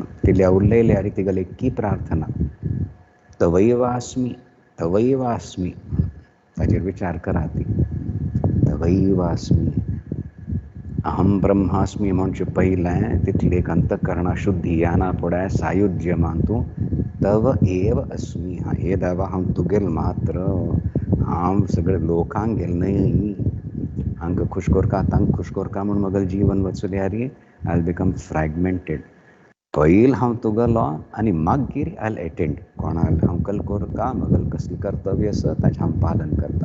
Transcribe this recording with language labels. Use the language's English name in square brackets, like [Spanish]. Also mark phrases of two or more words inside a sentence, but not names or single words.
[Konkani] तिल्या उरलेली आनी तिगल एक की प्रार्थना, [Sanskrit] तवैवास्मी तवैवास्मी. [Konkani] ताचेर विचार करात ती. तवैवास्मी. [Sanskrit] अहम ब्रह्मास्मी [Konkani] म्हणचे पयलें तितली एक अंतकरणा शुद्धी याना पडे. सायुज्य मानतूं [Sanskrit] तव एव अस्मी. [Konkani] हा हे देवा हांव तुगेल मात्र. हांव सगळे लोकांक गेल न्हय. हांगा खुश कोरका, तांकां खुश कोरका म्हूण म्हगेलें जीवन वचून [English] I will become fragmented. [Konkani] पयलीं हांव तुगेलो आनी मागीर [English] I will attend. [Konkani] कोणाल हांव कल कोरता, म्हगेलें कसलें कर्तव्य आसा ताचें हांव पालन करता.